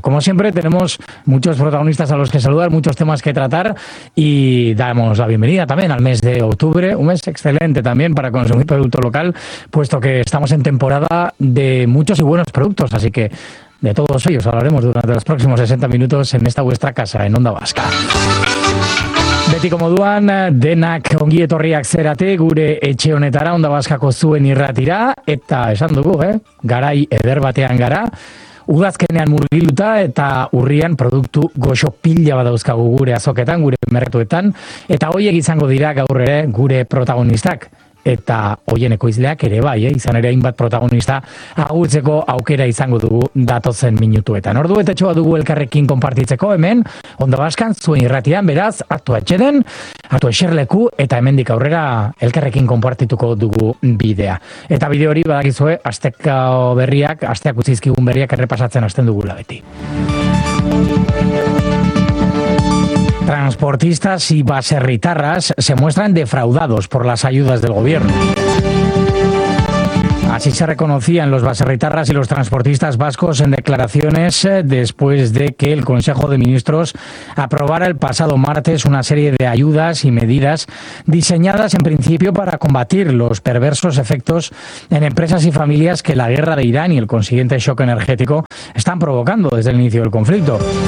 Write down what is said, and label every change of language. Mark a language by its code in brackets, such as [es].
[es] Como siempre, tenemos muchos protagonistas a los que saludar, muchos temas que tratar, y damos la bienvenida también al mes de octubre, un mes excelente también para consumir producto local, puesto que estamos en temporada de muchos y buenos productos, así que de todos ellos hablaremos durante los próximos 60 minutos en esta vuestra casa, en Onda Vasca. [eu] Betiko moduan, denak ongi etorriak zerate, gure etxe honetara, Onda Vaskako zuen irratira, eta esan dugu, garai eder batean gara, udazkenean murgiluta eta urrian produktu goxo pila badauzkagu gure azoketan, gure merkatuetan, eta hoiek izango dira gaur ere gure protagonistak. Eta hoien ekoizleak ere bai, izan ere hainbat protagonista agurtzeko aukera izango dugu datozen minutuetan. Ordu eta txoa dugu elkarrekin konpartitzeko hemen, Onda Vaskan, zuen irratian, beraz, hartu atxeden, hartu eserleku, eta hemendik aurrera elkarrekin konpartituko dugu bidea. Eta bide hori badakizue, asteko berriak, asteak utzizkigun berriak errepasatzen hasten dugula beti. [es] Transportistas y baserritarras se muestran defraudados por las ayudas del gobierno. Así se reconocían los baserritarras y los transportistas vascos en declaraciones después de que el Consejo de Ministros aprobara el pasado martes una serie de ayudas y medidas diseñadas en principio para combatir los perversos efectos en empresas y familias que la guerra de Irán y el consiguiente shock energético están provocando desde el inicio del conflicto.